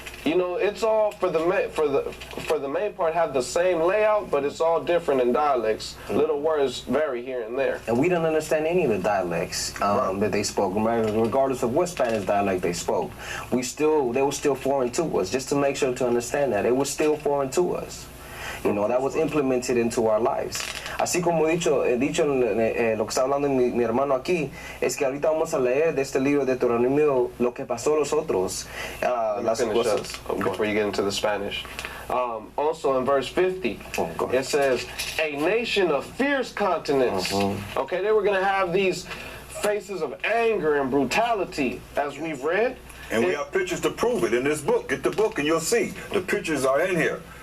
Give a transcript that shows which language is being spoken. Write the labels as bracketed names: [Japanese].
[English] You know, it's all for the main part have the same layout, but it's all different in dialects. Little words vary here and there. And we don't understand any of the dialects that they spoke, regardless of what Spanish dialect they spoke. They were still foreign to us. Just to make sure to understand that, it was still foreign to us. You know, that was implemented into our lives. [Spanish] Así como he dicho lo que está hablando mi hermano aquí, es que ahorita vamos a leer de este libro de Deuteronomio lo que pasó a los otros, las cosas. [English] Before you get into the Spanish. Also in verse 50, it says, a nation of fierce countenance. Okay, they were going to have these faces of anger and brutality, as we've read. And we have pictures to prove it in this book. Get the book and you'll see. The pictures are in here.